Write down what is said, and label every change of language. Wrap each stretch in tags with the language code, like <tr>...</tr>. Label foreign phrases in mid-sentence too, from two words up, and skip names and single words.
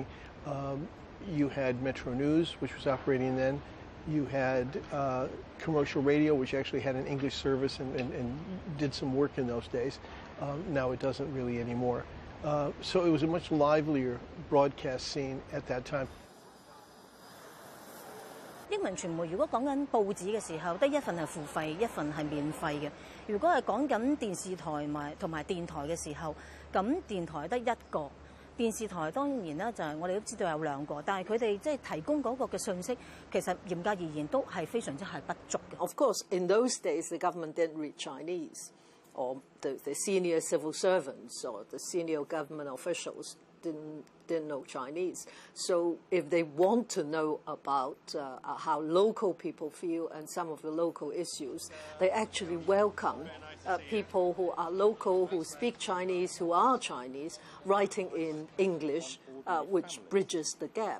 <en>You had Metro News, which was operating then. You had commercial radio, which actually had an English service and did some work in those days. Now it doesn't really anymore. So it was a much livelier broadcast scene at that time.</en> <yue>英文傳媒如果講緊報紙嘅時候，得一份係付費，一份係免費嘅。如果係講緊電視台同埋電台嘅時候，咁電台得一個，電視台當然咧就係我哋都知道有2個，但係佢哋即係提供嗰個嘅信息，其實嚴格而言都係非常之係不足嘅。</yue> <en>Of course, in those days, the government didn't read Chinese, or the senior civil servants or the senior government officials didn't know Chinese. So if they want to know about how local people feel and some of the local issues, they actually welcome people who are local, who speak Chinese, who are Chinese, writing in English, which bridges the gap.</en>